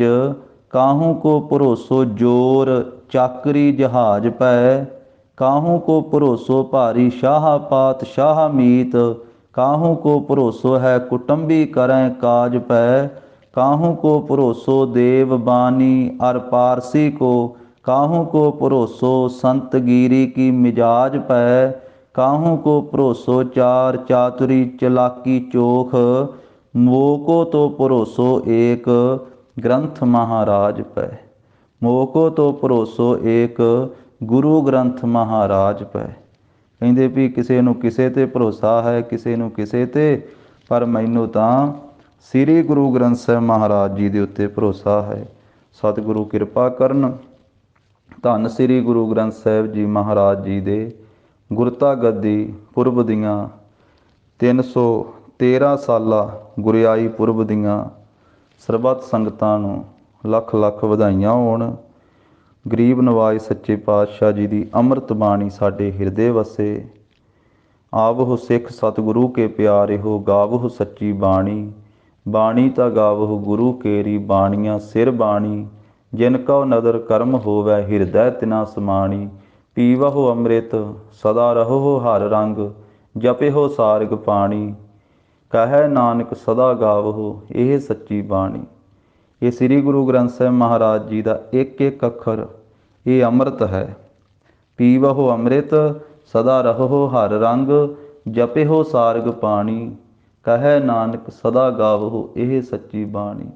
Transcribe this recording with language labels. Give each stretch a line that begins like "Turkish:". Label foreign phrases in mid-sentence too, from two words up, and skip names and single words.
Braj: काहू को भरोसो जोर चाकरी जहाज़ पै। काहू को भरोसो भारी शाह पात शाह मीत। काहू को भरोसो है कुटंबी करै काज पै। काहू को भरोसो देव बानी अर पारसी को। काहू को भरोसो संत गिरी की मिजाज पै। काहू को भरोसो चार चातुरी चलाकी चोख। मोको तो भरोसो एक ग्रंथ महाराज पै। मोको तो भरोसो एक गुरु ग्रंथ महाराज पै।
Punjabi: ਕਹਿਤੇ ਭੀ ਕਿਸੀ ਨੂੰ ਕਿਸੀ ਤੇ ਭਰੋਸਾ ਹੈ, ਕਿਸੀ ਨੂੰ ਕਿਸੀ ਤੇ, ਪਰ ਮੈਨੂੰ ਤਾਂ ਸ੍ਰੀ ਗੁਰੂ ਗ੍ਰੰਥ ਸਾਹਿਬ ਮਹਾਰਾਜ ਜੀ ਦੇ ਉੱਤੇ ਭਰੋਸਾ ਹੈ। ਸਤਿਗੁਰੂ ਕਿਰਪਾ ਕਰਨ। ਧੰਨ ਸ੍ਰੀ ਗੁਰੂ ਗ੍ਰੰਥ ਸਾਹਿਬ ਜੀ ਮਹਾਰਾਜ ਜੀ ਦੇ ਗੁਰਤਾ ਗੱਦੀ ਪੁਰਬ ਦੀਆਂ 313 ਸਾਲਾ ਗੁਰਿਆਈ ਪੁਰਬ ਦੀਆਂ ਸਰਬੱਤ ਸੰਗਤਾਂ ਨੂੰ ਲੱਖ ਲੱਖ ਵਧਾਈਆਂ ਹੋਣ। ਗਰੀਬ ਨਵਾਜ ਸੱਚੇ ਪਾਤਸ਼ਾਹ ਜੀ ਦੀ ਅੰਮ੍ਰਿਤ ਬਾਣੀ ਸਾਡੇ ਹਿਰਦੇ ਵਸੇ। ਆਵਹੁ ਸਿੱਖ ਸਤਿਗੁਰੂ ਕੇ ਪਿਆਰੇ ਹੋ, ਗਾਵਹੁ ਸੱਚੀ ਬਾਣੀ। ਬਾਣੀ ਤਾਂ ਗਾਵਹੁ ਗੁਰੂ ਕੇਰੀ, ਬਾਣੀਆਂ ਸਿਰ ਬਾਣੀ। ਜਿਨ ਕੌ ਨਦਰ ਕਰਮ ਹੋਵੈ ਹਿਰਦੈ ਤਿਨਾ ਸਮਾਣੀ। ਪੀਵਹੋ ਅੰਮ੍ਰਿਤ ਸਦਾ ਰਹੋ ਹਰ ਰੰਗ, ਜਪਿਹੋ ਸਾਰਗ ਪਾਣੀ। ਕਹੈ ਨਾਨਕ ਸਦਾ ਗਾਵਹੋ ਇਹ ਸੱਚੀ ਬਾਣੀ। ਇਹ ਸ੍ਰੀ ਗੁਰੂ ਗ੍ਰੰਥ ਸਾਹਿਬ ਮਹਾਰਾਜ ਜੀ ਦਾ ਇੱਕ ਇੱਕ ਅੱਖਰ ਇਹ ਅੰਮ੍ਰਿਤ ਹੈ। ਪੀਵਹੁ ਅੰਮ੍ਰਿਤ ਸਦਾ ਰਹੋ ਹਰ ਰੰਗ, ਜਪਿਹੋ ਸਾਰਗ ਪਾਣੀ। ਕਹਿ ਨਾਨਕ ਸਦਾ ਗਾਵਹੁ ਇਹ ਸੱਚੀ ਬਾਣੀ।